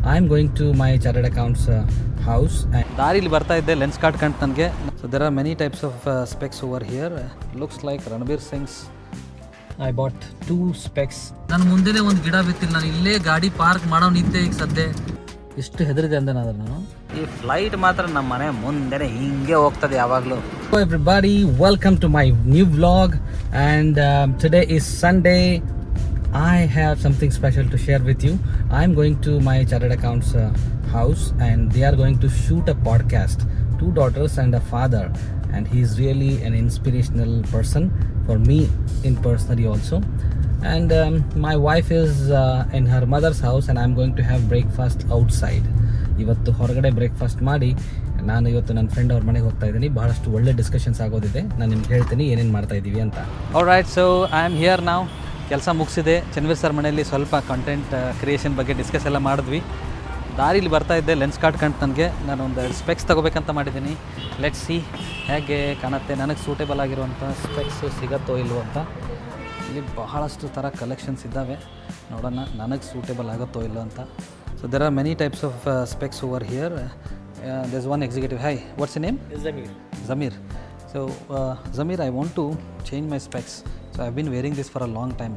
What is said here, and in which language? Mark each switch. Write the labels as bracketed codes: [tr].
[en] I'm going to my chartered accounts house. [kn] ದಾರಿಲಿ ಬರ್ತಾ ಇದ್ದೆ ಲೆನ್ಸ್ ಕಾರ್ಡ್ ಕಂಡು ನನಗೆ. [en] So there are many types of specs over here. Looks like Ranbir Singh's. I bought 2 specs. [kn] ನನ್ನ ಮುಂದೆನೇ ಒಂದು ಗಿಡ ಬಿತ್ತಿಲ್ಲ, ನಾನು ಇಲ್ಲೇ ಗಾಡಿ ಪಾರ್ಕ್ ಮಾಡೋ ನಿಂತೆ ಈಗ ಸದ್ಯ. ಎಷ್ಟು ಹೆದರಿದೆ ಅಂದೆ ನಾನು. ಈ ಫ್ಲೈಟ್ ಮಾತ್ರ ನಮ್ಮ ಮನೆ ಮುಂದೆನೆ ಹಿಂಗೆ ಹೋಗ್ತದೆ ಯಾವಾಗಲೂ. [en] Hello everybody, welcome to my new vlog and today is Sunday. I have something special to share with you. I'm going to my chartered accounts house and they are going to shoot a podcast. 2 daughters and a father, and he's really an inspirational person for me in personally also. And my wife is in her mother's house and I'm going to have breakfast outside. [kn] ಇವತ್ತು ಹೊರಗಡೆ breakfast ಮಾಡಿ ನಾನು ಇವತ್ತು ನನ್ನ friend ಅವ್ರ ಮನೆಗೆ ಹೋಗ್ತಾ ಇದ್ದೀನಿ. ಬಹಳಷ್ಟು ಒಳ್ಳೆ ಡಿಸ್ಕಷನ್ಸ್ ಆಗೋದಿದೆ, ನಾನು ನಿಮ್ಗೆ ಹೇಳ್ತೀನಿ ಏನೇನು ಮಾಡ್ತಾ ಇದ್ದೀವಿ ಅಂತ. All right, [en] so I am here [kn] ನಾವು. ಕೆಲಸ ಮುಗಿಸಿದೆ. ಚನ್ವೀರ್ ಸರ್ ಮನೆಯಲ್ಲಿ ಸ್ವಲ್ಪ ಕಂಟೆಂಟ್ ಕ್ರಿಯೇಷನ್ ಬಗ್ಗೆ ಡಿಸ್ಕಸ್ ಎಲ್ಲ ಮಾಡಿದ್ವಿ. ದಾರಿಲಿ ಬರ್ತಾ ಇದ್ದೆ ಲೆನ್ಸ್ ಕಾರ್ಡ್ ಕಂಡು ನನಗೆ. ನಾನು ಒಂದು ಸ್ಪೆಕ್ಸ್ ತೊಗೋಬೇಕಂತ ಮಾಡಿದ್ದೀನಿ. [en] let's see [kn] ಹೇಗೆ ಕಾಣುತ್ತೆ, ನನಗೆ ಸೂಟೇಬಲ್ ಆಗಿರುವಂಥ ಸ್ಪೆಕ್ಸು ಸಿಗತ್ತೋ ಇಲ್ವೋ ಅಂತ. ಇಲ್ಲಿ ಬಹಳಷ್ಟು ಥರ ಕಲೆಕ್ಷನ್ಸ್ ಇದ್ದಾವೆ, ನೋಡೋಣ ನನಗೆ ಸೂಟೇಬಲ್ ಆಗುತ್ತೋ ಇಲ್ಲೋ ಅಂತ. [en] So there are many types of specs over here. There is one executive. Hi, what's your name? Zamir. So Zamir, I want to change my specs. So I've been wearing this for a long time.